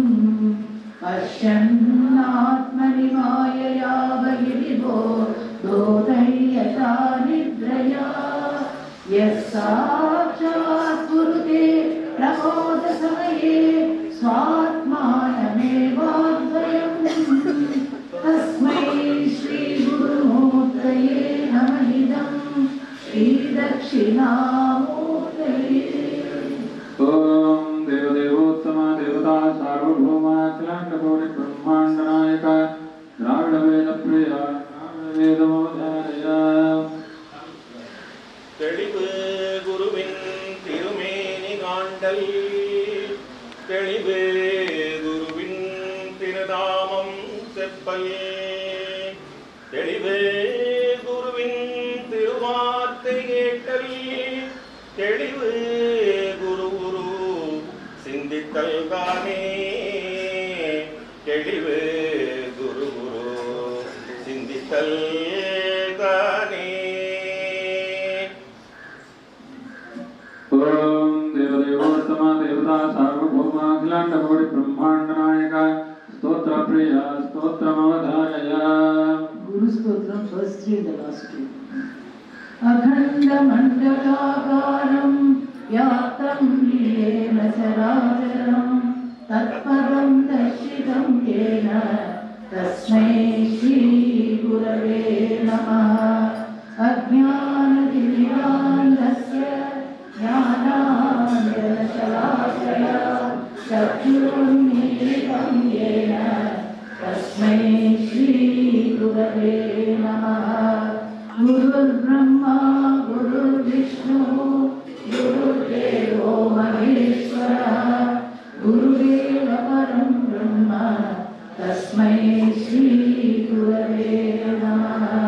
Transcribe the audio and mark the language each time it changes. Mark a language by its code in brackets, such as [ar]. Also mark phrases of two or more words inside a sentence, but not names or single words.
[sa] पश्यन्नात्मनि मायया बहिर्विभो दोतयता निद्रया यः साक्षात् कुरुते प्रबोधसमये स्वात्मानमेवाद्वयम् तस्मै श्रीगुरुमूर्तये नमः इदम् श्रीदक्षिणामूर्तये ओम देवदेवोत्तम देवता सार्वभौम अखिलांडकोटि ब्रह्मांड नायक द्राविड वेद प्रिया द्राविड वेदमोधारय [ta] தெளிவு குருவின் திருமேனி காண்டல் தெளிவு குருவின் திருநாமம் செப்பல் தெளிவு குருவின் திருவார்த்தை கேட்டல் தெளிவு குரு குரு சிந்தித்தல் தானே தெளிவு குரு குரு சிந்தித்தல் தானே ओम देवदेवोत्तम देवता सार्वभौम अखिलांडकोटि ब्रह्मांड नायक स्तोत्र प्रिया स्तोत्रमवधारय [en] Guru Stotram, first three and the last two. [sa] अखण्डमण्डलाकारं व्याप्तं येन चराचरं तत्पदं दर्शितं येन तस्मै श्रीगुरवे नमः अज्ञानतिमिरान्धस्य ज्ञानाञ्जनशलाकया चक्षुरुन्मीलितं येन तस्मै श्रीगुरवे नमः गुरुर्ब्रह्मा गुरुर्विष्णुः गुरुर्देवो महेश्वरः गुरुदेव परं ब्रह्म तस्मै श्रीगुरवे नमः